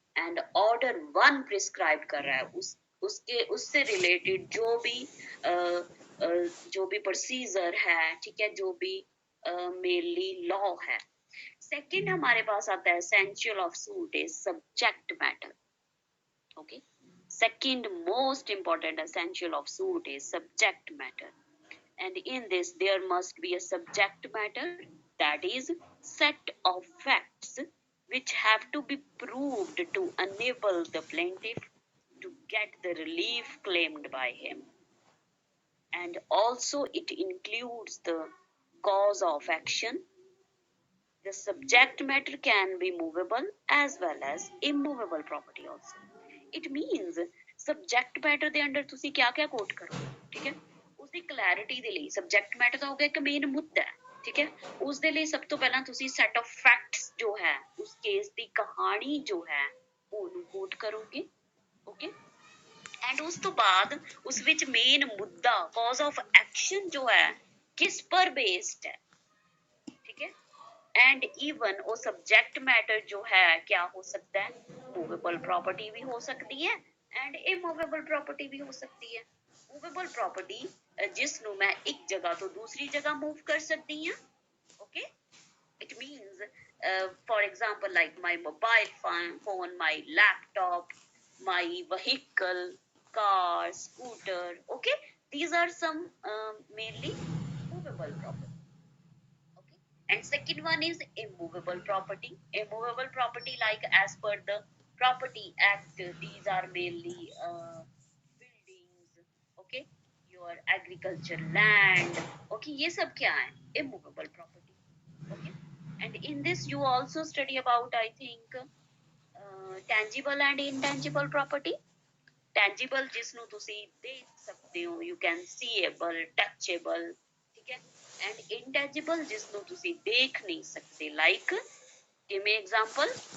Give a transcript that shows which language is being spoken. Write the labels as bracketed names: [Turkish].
[Hindi] And order 1 prescribe कर रहा है उससे रिलेटेड जो भी प्रोसीजर है, ठीक है, जो भी मेनली लॉ है। सेकंड हमारे पास आता है essential of suit is subject matter. [English] Okay, second most important essential of suit is subject matter, and in this there must be a subject matter, that is set of facts which have to be proved to enable the plaintiff to get the relief claimed by him, and also it includes the cause of action. The subject matter can be movable as well as immovable property also। It means [Punjabi] subject matter ਦੇ under ਤੁਸੀਂ ਕਿਆ ਕਿਆ ਕੋਟ ਕਰੋ, ਠੀਕ ਹੈ, ਉਸਦੀ clarity ਦੇ ਲਈ ਸਬਜੈਕਟ ਮੈਟਰ ਦਾ ਹੋ ਗਿਆ ਇੱਕ ਮੇਨ ਮੁੱਦਾ, ਠੀਕ ਹੈ, ਉਸ ਦੇ ਲਈ ਸਭ ਤੋਂ ਪਹਿਲਾਂ ਤੁਸੀਂ ਸੈਟ ਆਫ ਫੈਕਟਸ ਜੋ ਹੈ ਉਸ ਕੇਸ ਦੀ ਕਹਾਣੀ ਜੋ ਹੈ ਉਹਨੂੰ ਕੋਟ ਕਰੋਗੇ। ਓਕੇ, ਐਂਡ ਉਸ ਤੋਂ ਬਾਅਦ ਉਸ ਵਿੱਚ ਮੇਨ ਮੁੱਦਾ ਕਾਜ਼ ਆਫ ਐਕਸ਼ਨ ਜੋ ਹੈ ਕਿਸ ਪਰ ਬੇਸਡ ਹੈ, [Hindi] ठीक है, एंड इवन वो सब्जेक्ट मैटर जो है क्या हो सकता है? मूवेबल प्रॉपर्टी भी हो सकती है एंड इमूवेबल प्रॉपर्टी भी हो सकती है। मूवेबल प्रॉपर्टी जिसनों मैं एक जगह तो दूसरी जगह मूव कर सकती हूँ। [English] Okay, it means for example like my mobile phone, my laptop, my vehicle, car, scooter. Okay, these are some mainly movable property। And second one is immovable property। Immovable property, like as per the Property Act, these are mainly buildings, okay, your agriculture land, okay, [Hindi] ये सब क्या है? [English] Immovable property। Okay, and in this you also study about, I think, tangible and intangible property। [Punjabi] ਟੈਂਜੀਬਲ ਜਿਸ ਨੂੰ ਤੁਸੀਂ ਦੇਖ ਸਕਦੇ ਹੋ, [English] you can seeable, touchable, [Punjabi] ਠੀਕ ਹੈ, ਐਂਡ ਇਨਟੈਂਜੀਬਲ ਜਿਸ ਨੂੰ ਤੁਸੀਂ ਦੇਖ ਨਹੀਂ ਸਕਦੇ, ਲਾਈਕ ਕਿਵੇਂ ਐਗਜ਼ਾਮਪਲ?